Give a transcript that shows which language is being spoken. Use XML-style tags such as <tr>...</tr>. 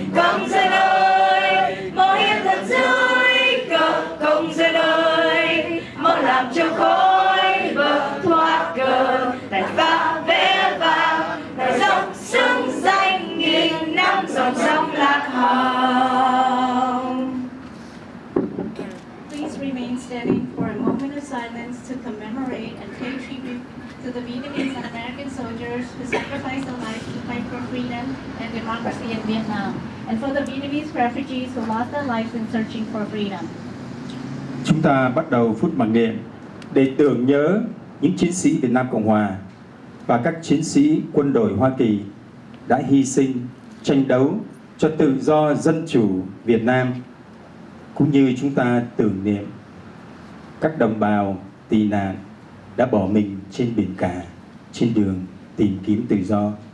<vi>Công dân ơi, mau hiến thân dưới cờ, công dân ơi, mau làm cho khói bờ thoát cờ, tài pha vẽ vàng, tài dòng xứng danh nghìn năm dòng sông lạc hồng.</vi> <en>Please remain standing for a moment of silence to commemorate and pay tribute to the Vietnamese and American soldiers who sacrificed their lives to fight for freedom and democracy in Vietnam, and for the Vietnamese refugees who lost their lives in searching for freedom.</en> <vi>Chúng ta bắt đầu phút mặc niệm để tưởng nhớ những chiến sĩ Việt Nam Cộng Hòa và các chiến sĩ quân đội Hoa Kỳ đã hy sinh tranh đấu cho tự do dân chủ Việt Nam, cũng như chúng ta tưởng niệm các đồng bào tị nạn đã bỏ mình trên biển cả trên đường tìm kiếm tự do.</vi>